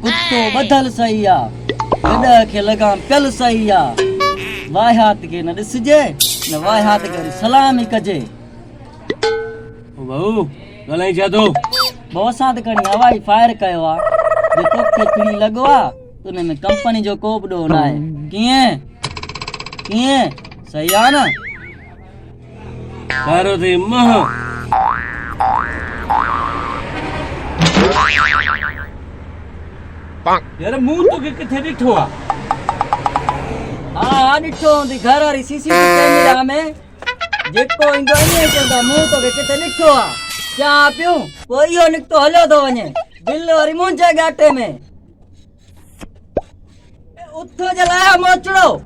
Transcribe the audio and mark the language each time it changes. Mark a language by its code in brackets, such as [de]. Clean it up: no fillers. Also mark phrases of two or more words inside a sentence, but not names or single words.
[sd] रस्तो बदल सही आ गड के लगाम पियल सही आ वाहियात के न ॾिसजे न वाहियात के सलाम ही कजे ओ भाऊ ॻाल्हाई छा थो बहुत साथ खणी हवाई फायर कयो आ जे तोखे खणी लॻो आ त उन में कंपनी जो को बि ॾोह न आहे कीअं कीअं सही आ न कारो थी मह यार मुंह तो किथे ॾिठो आ हा ॾिठो हूंदी घर वारी सीसीटीवी कैमरा में जेको ईंदो ईअं चवंदा मूं तोखे किथे ॾिठो आ चा पियूं पोइ इहो निकितो हलियो थो वञे बिल वरी मुंहिंजे गाटे में उथ जलाया मोचड़ो